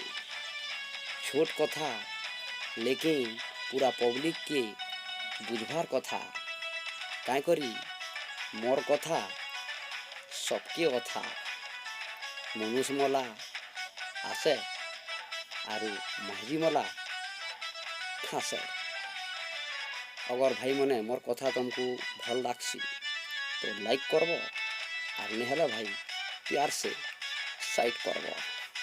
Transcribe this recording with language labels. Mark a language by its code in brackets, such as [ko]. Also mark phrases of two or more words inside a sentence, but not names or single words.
[spv] ଛୋଟ କଥା, ଲେକିନ ପୁରା ପବ୍ଲିକକେ ବୁଝବାର କଥା। କାଇଁ କରି ମୋର କଥା ସବକେ କଥା। ମନୁଷ ମଲା ଆସେ ଆରୁ ମାଝି ମଲା ଖାସେ। ଅଗର ଭାଇ ମନେ ମୋର କଥା ତୁମକୋ ଭଲ ଲାଗସି ତୋ ଲାଇକ କରବୋ, ଔର ନେହଲା ଭାଇ ପ୍ୟାର ସେ ସାଇଡ କରବୋ।